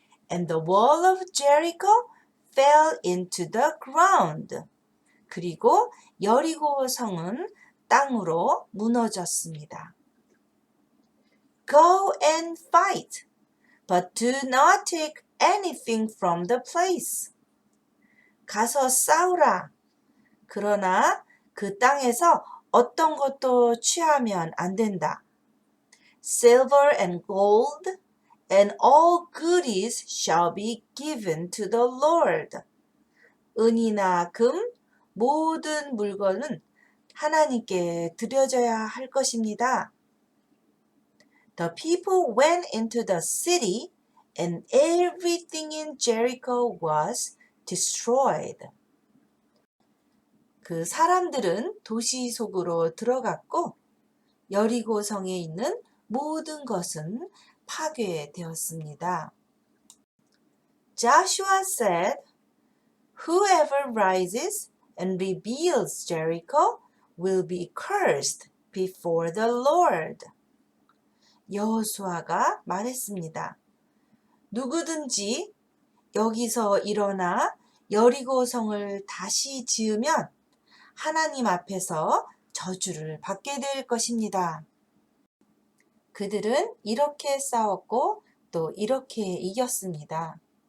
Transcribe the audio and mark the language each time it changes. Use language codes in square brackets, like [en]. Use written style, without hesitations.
[en] And the wall of Jericho fell into the ground. [ko] 그리고 여리고 성은 땅으로 무너졌습니다. [en] Go and fight, but do not take anything from the place. [ko] 가서 싸우라. 그러나 그 땅에서 어떤 것도 취하면 안 된다. [en] Silver and gold and all goodies shall be given to the Lord. [ko] 은이나 금, 모든 물건은 하나님께 드려져야 할 것입니다. [en] The people went into the city and everything in Jericho was destroyed. [ko] 그 사람들은 도시 속으로 들어갔고 여리고 성에 있는 모든 것은 파괴되었습니다. [en] Joshua said, Whoever rises and rebuilds Jericho will be cursed before the Lord. [ko] 여호수아가 말했습니다. 누구든지 여기서 일어나 여리고 성을 다시 지으면 하나님 앞에서 저주를 받게 될 것입니다. 그들은 이렇게 싸웠고 또 이렇게 이겼습니다.